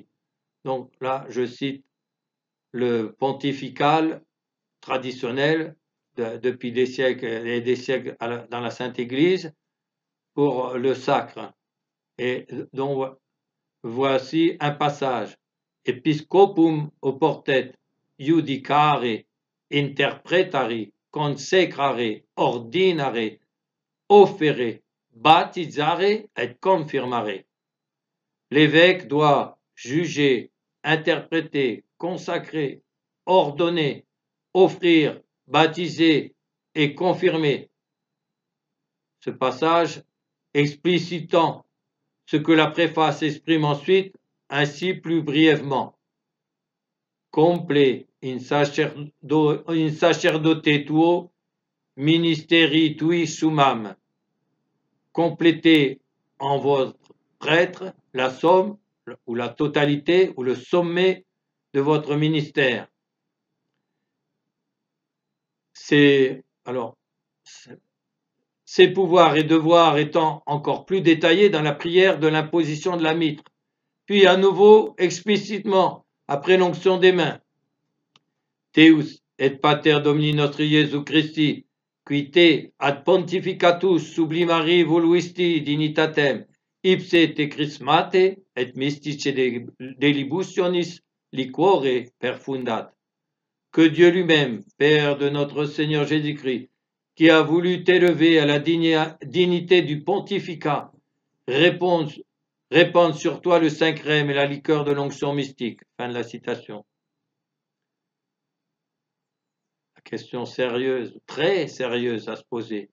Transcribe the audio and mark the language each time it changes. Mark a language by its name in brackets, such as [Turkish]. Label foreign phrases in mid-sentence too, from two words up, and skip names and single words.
[French] Donc là, je cite le pontifical traditionnel depuis des siècles et des siècles dans la Sainte Église pour le sacre. Et donc, voici un passage. [Latin] Episcopum oportet judicare, interpretare, consecrare, ordinare, offere, baptisare et confirmare. [French] L'évêque doit juger, interpréter, consacrer, ordonner, offrir, baptiser et confirmer. Ce passage explicitant ce que la préface exprime ensuite ainsi plus brièvement. [Latin] Complet in sacerdote tuo ministeri tui summam. [French] Complétez en votre prêtre la somme ou la totalité ou le sommet de votre ministère. Ces pouvoirs et devoirs étant encore plus détaillés dans la prière de l'imposition de la mitre, puis à nouveau explicitement après l'onction des mains. [Latin] Deus et pater Domini nostri Iesu Christi, qui te ad pontificatus sublimari voluisti dignitatem, ipse te chrismate et mystice delibutionis liquore perfundat. [French] Que Dieu lui-même, Père de notre Seigneur Jésus-Christ, qui a voulu t'élever à la dignité du pontificat, répande sur toi le saint crème et la liqueur de l'onction mystique. Fin de la citation. La question sérieuse, très sérieuse à se poser.